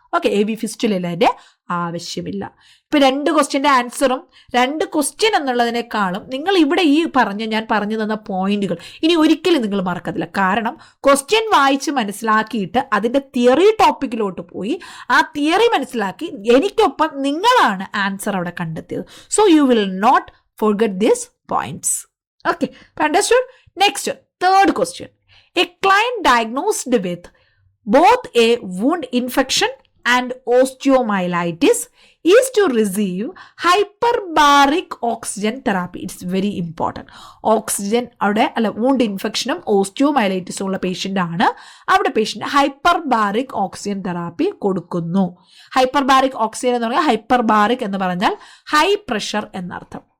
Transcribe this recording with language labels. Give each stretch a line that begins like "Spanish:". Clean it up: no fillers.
Malayalam: Okay, AV ഫിസ്റ്റുലയിൽ അതിൻ്റെ ആവശ്യമില്ല. ഇപ്പം 2 ക്വസ്റ്റ്യൻ്റെ ആൻസറും 2 ക്വസ്റ്റ്യൻ എന്നുള്ളതിനേക്കാളും നിങ്ങൾ ഇവിടെ ഈ ഞാൻ പറഞ്ഞു തന്ന പോയിന്റുകൾ ഇനി ഒരിക്കലും നിങ്ങൾ മറക്കത്തില്ല. കാരണം ക്വസ്റ്റ്യൻ വായിച്ച് മനസ്സിലാക്കിയിട്ട് അതിൻ്റെ തിയറി ടോപ്പിക്കിലോട്ട് പോയി ആ തിയറി മനസ്സിലാക്കി എനിക്കൊപ്പം നിങ്ങളാണ് ആൻസർ അവിടെ കണ്ടെത്തിയത്.
English: So you will not forget these points. Okay, understood? Next, 3rd question. A client diagnosed with both a wound infection and osteomyelitis is to receive hyperbaric oxygen therapy. It's very important.
Malayalam: Oxygen അവിടെ wound ഇൻഫെക്ഷനും ഓസ്റ്റിയോമൈലൈറ്റിസും ഉള്ള patient ആണ്. അവിടെ patient hyperbaric oxygen therapy കൊടുക്കുന്നു. Hyperbaric oxygen എന്ന് പറഞ്ഞാൽ hyperbaric എന്ന് പറഞ്ഞാൽ high pressure എന്നർത്ഥം.